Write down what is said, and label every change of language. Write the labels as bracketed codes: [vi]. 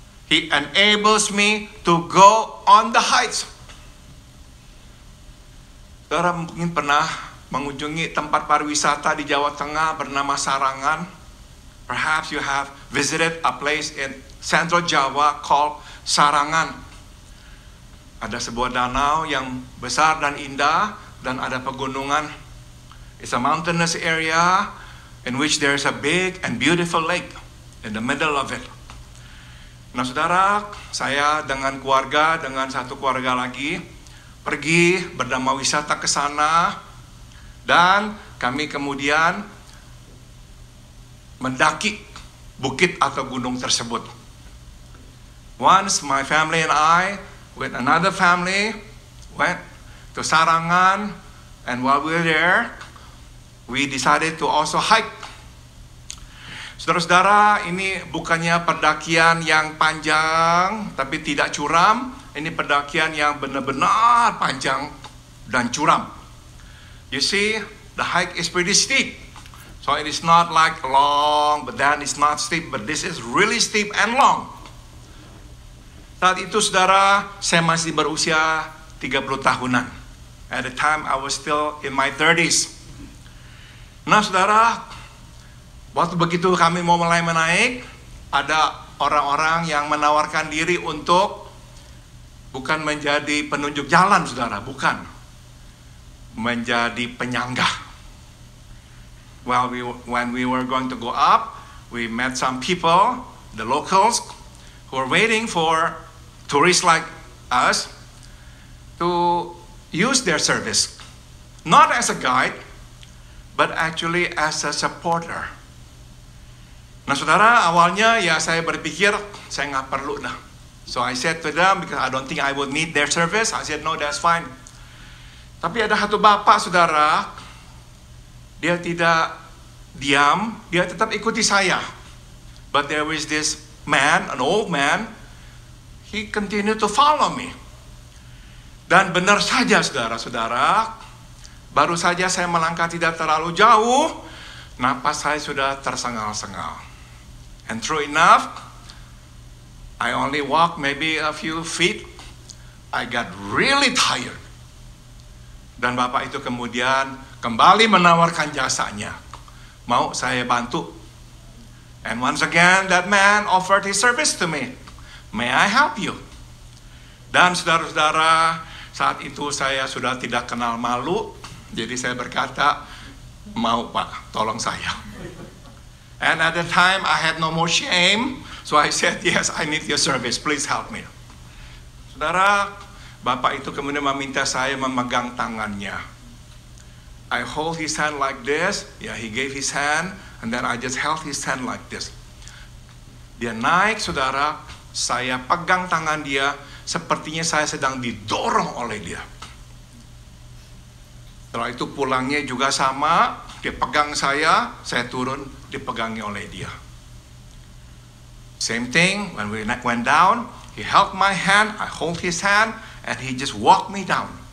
[en] He enables me to go on the heights. [id] Saudara mungkin pernah mengunjungi tempat pariwisata di Jawa Tengah bernama Sarangan. [en] Perhaps you have visited a place in Central Java called Sarangan. [id] Ada sebuah danau yang besar dan indah dan ada pegunungan. [en] It's a mountainous area in which there is a big and beautiful lake in the middle of it. [id] Nah saudara, saya dengan satu keluarga lagi pergi berdamai wisata ke sana dan kami kemudian mendaki bukit atau gunung tersebut. [en] Once my family and I with another family went to Sarangan, and while we were there, we decided to also hike. [id] Saudara-saudara, ini bukannya pendakian yang panjang tapi tidak curam. Ini pendakian yang benar-benar panjang dan curam. [en] You see, the hike is pretty steep. So it is not like long, but then it's not steep, but this is really steep and long. [id] Saat itu saudara, saya masih berusia 30 tahunan. [en] At the time I was still in my 30s. [id] Nah saudara, waktu begitu kami mau mulai menaik, ada orang-orang yang menawarkan diri untuk bukan menjadi penunjuk jalan saudara, bukan. Menjadi penyangga. [en] Well, when we were going to go up, we met some people, the locals, who were waiting for tourists like us to use their service. Not as a guide, but actually as a supporter. [id] Nah saudara, awalnya ya saya berpikir, saya nggak perlu dah. [en] So I said to them, because I don't think I would need their service, I said, no, that's fine. [id] Tapi ada satu bapak saudara, dia tidak diam, dia tetap ikuti saya. [en] But there was this man, an old man, he continued to follow me. [id] Dan benar saja saudara-saudara, baru saja saya melangkah tidak terlalu jauh, napas saya sudah tersengal-sengal. [en] And true enough, I only walked maybe a few feet, I got really tired. [id] Dan bapak itu kemudian kembali menawarkan jasanya. Mau saya bantu? [en] And once again, that man offered his service to me. May I help you? [id] Dan saudara-saudara, saat itu saya sudah tidak kenal malu. Jadi saya berkata, mau Pak, tolong saya. [en] And at the time, I had no more shame. So I said, yes, I need your service. Please help me. [id] Saudara, bapak itu kemudian meminta saya memegang tangannya. [en] I hold his hand like this. Yeah, he gave his hand. And then I just held his hand like this. [id] Dia naik, saudara. Saya pegang tangan dia. Sepertinya saya sedang didorong oleh dia. Setelah itu pulangnya juga sama. Dia pegang saya turun, dipegangi oleh dia. [en] Same thing, when we went down, he held my hand, I hold his hand, and he just walked me down.